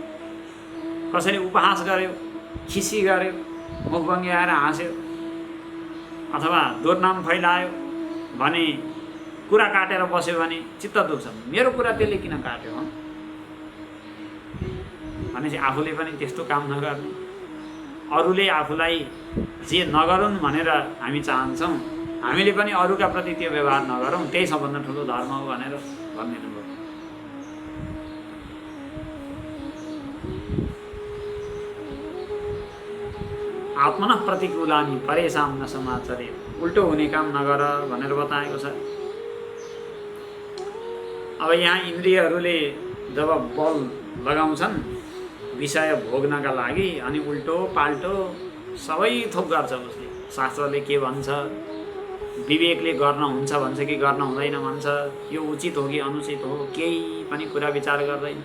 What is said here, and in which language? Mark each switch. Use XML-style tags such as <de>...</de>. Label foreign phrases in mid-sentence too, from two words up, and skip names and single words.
<ne>कसैले उपहास गर्यो, खिसी गर्यो, मुखभङ्गी आएर हाँस्यो अथवा दुर्नाम फैलायो भने, कुरा काटेर बस्यो भने चित्त दुख्छ, मेरो कुरा त्यसले किन काट्यो भनेपछि आफूले पनि त्यस्तो काम नगर्ने। अरूले आफूलाई जे नगरून् भनेर हामी चाहन्छौँ, हामीले पनि अरूका प्रति त्यो व्यवहार नगरौँ, त्यही सबभन्दा ठुलो धर्म हो भनेर भनिदिनु भयो।</ne> <sa>आत्मनः प्रतिकूलानि परेषां न समाचरे,</sa> <ne>उल्टो हुने काम नगर भनेर बताएको छ। अब यहाँ इन्द्रियहरूले जब बल लगाउँछन् विषय भोग्नका लागि, अनि उल्टो पाल्टो सबै थोक गर्छ उसले। शास्त्रले के भन्छ, विवेकले गर्न हुन्छ भन्छ कि गर्न हुँदैन भन्छ, यो उचित हो कि अनुचित हो, केही पनि कुरा विचार गर्दैन।</ne>